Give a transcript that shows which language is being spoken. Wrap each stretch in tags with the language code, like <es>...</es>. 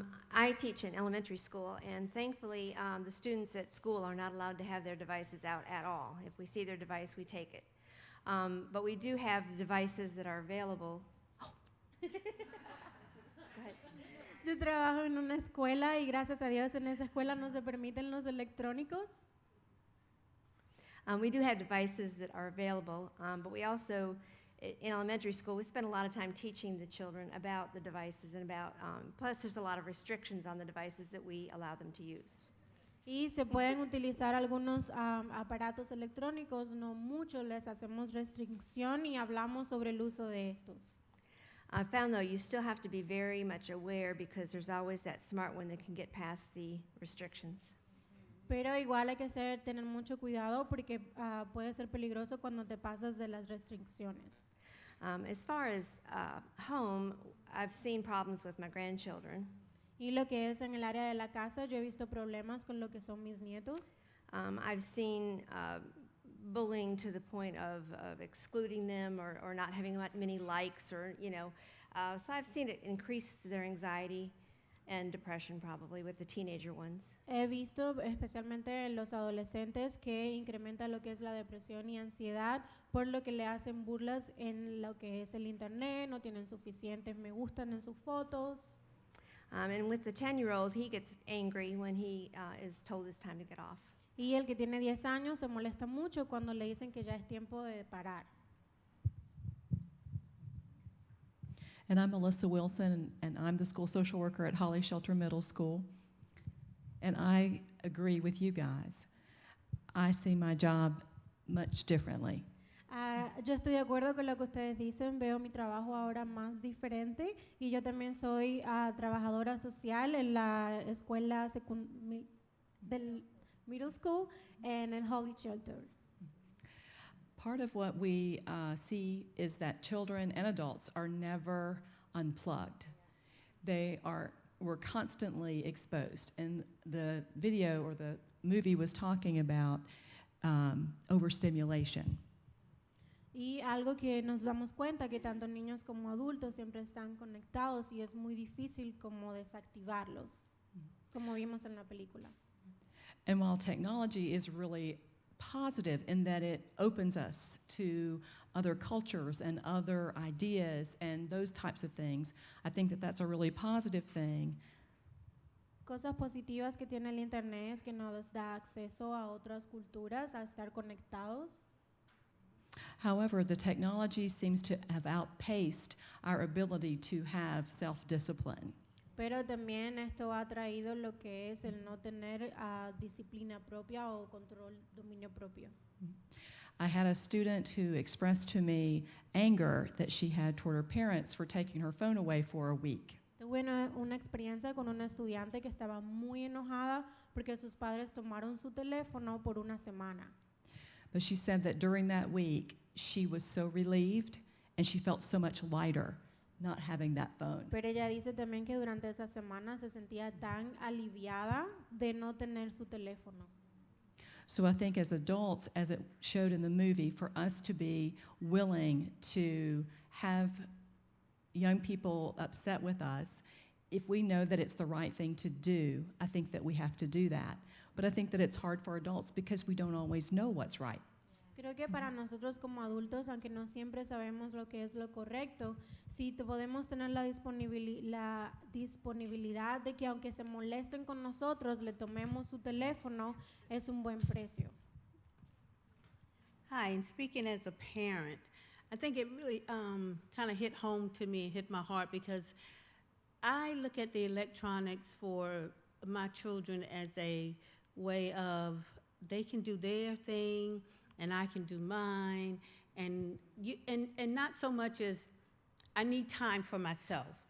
<en>I teach in elementary school, and thankfully the students at school are not allowed to have their devices out at all. If we see their device, we take it. But we do have devices that are available. Oh. Go ahead.</en> <es>Yo trabajo en una escuela y gracias a Dios en esa escuela no se permiten los electrónicos.</es> <en>We do have devices that are available, but we also, in elementary school, we spend a lot of time teaching the children about the devices and about, plus there's a lot of restrictions on the devices that we allow them to use.</en> <es>Y se pueden utilizar algunos aparatos electrónicos, no mucho, les hacemos restricción y hablamos sobre el uso de estos.</es> <en>I found, though, you still have to be very much aware because there's always that smart one that can get past the restrictions.</en> <es>Pero igual hay que tener mucho cuidado porque puede ser peligroso cuando te pasas de las restricciones.</es> <en>As far as home, I've seen problems with my grandchildren.</en> <es>Y lo que es en el área de la casa, yo he visto problemas con lo que son mis nietos.</es> <en>I've seen bullying to the point of excluding them or not having many likes or, so I've seen it increase their anxiety and depression probably with the teenager ones.</en> <es>He visto especialmente en los adolescentes que incrementa lo que es la depresión y ansiedad por lo que le hacen burlas en lo que es el internet, no tienen suficientes me gustan en sus fotos.</es> <en>And with the 10-year-old, he gets angry when he is told it's time to get off.</en> <es>Y el que tiene 10 años se molesta mucho cuando le dicen que ya es tiempo de parar.</es> <en>And I'm Melissa Wilson, and I'm the school social worker at Holly Shelter Middle School. And I agree with you guys. I see my job much differently.</en> <es>Yo estoy de acuerdo con lo que ustedes dicen, veo mi trabajo ahora más diferente y yo también soy trabajadora social en la escuela del</es> <en>middle school and in</en> <es>Holly Shelter.</es> <en>Part of what we see is that children and adults are never unplugged. We're constantly exposed. And the video or the movie was talking about overstimulation.</en> <es>Y algo que nos damos cuenta que tanto niños como adultos siempre están conectados y es muy difícil como desactivarlos, como vimos en la película.</es> <en>And while technology is really positive in that it opens us to other cultures and other ideas and those types of things. I think that that's a really positive thing.</en> <es>Cosas positivas que tiene el internet es que nos da acceso a otras culturas, a estar conectados.</es> <en>However, the technology seems to have outpaced our ability to have self-discipline.</en> <es>Pero también esto ha traído lo que es el no tener disciplina propia o control, dominio propio.</es> <en>I had a student who expressed to me anger that she had toward her parents for taking her phone away for a week.</en> <es>Tuve una experiencia con una estudiante que estaba muy enojada porque sus padres tomaron su teléfono por una semana.</es> <en>But she said that during that week, she was so relieved and she felt so much lighter not having that phone.</en> <es>Pero ella dice también que durante esa semana se sentía tan aliviada de no tener su teléfono.</es> <en>So I think as adults, as it showed in the movie, for us to be willing to have young people upset with us, if we know that it's the right thing to do, I think that we have to do that. But I think that it's hard for adults because we don't always know what's right.</en> <es>Creo que para nosotros como adultos, aunque no siempre sabemos lo que es lo correcto, si podemos tener la disponibilidad de que aunque se molesten con nosotros, le tomemos su teléfono, es un buen precio.</es> <en>Hi, and speaking as a parent, I think it really kind of hit home to me, hit my heart, because I look at the electronics for my children as a way of they can do their thing and I can do mine, and not so much as I need time for myself.</en>